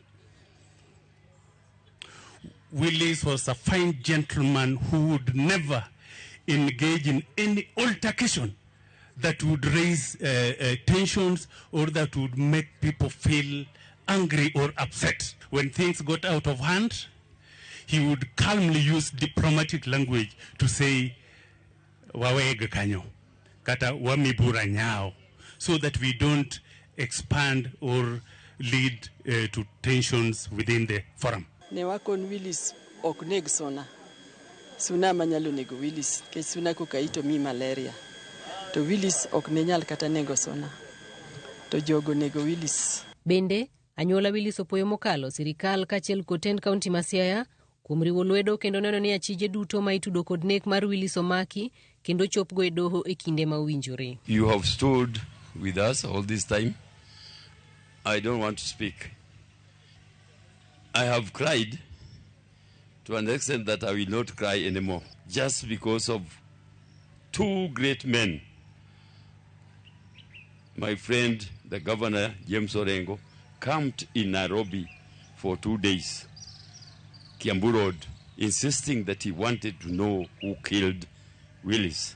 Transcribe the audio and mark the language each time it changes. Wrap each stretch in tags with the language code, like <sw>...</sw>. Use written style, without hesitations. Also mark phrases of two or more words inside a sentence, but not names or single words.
<en>Willis was a fine gentleman who would never engage in any altercation that would raise tensions or that would make people feel angry or upset. When things got out of hand, he would calmly use diplomatic language to say,</en> <luo>wawege kanyo, kata wamibura nyao,</luo> <en>so that we don't expand or lead to tensions within the forum.</en> <luo>Ne wakon Willis ok neg suna. Suna manyalo nego Willis, ke suna kokaito mi malaria. To Willis ok ne nyal kata nego suna. To jogo nego Willis. Bende, anyuola Willis opoyo mokalo sirikal kachiel kotend kaunti ma Siaya kuom riwo lwedo kendo neno ni achije duto ma itudo kod nek mar Willis omaki kendo chopgo e doho e kinde ma owinjore.</luo> <en>You have stood with us all this time. I don't want to speak. I have cried to an extent that I will not cry anymore, just because of 2 great men. My friend, the Governor, James Orengo, camped in Nairobi for 2 days, Kiambu Road, insisting that he wanted to know who killed Willis.</en>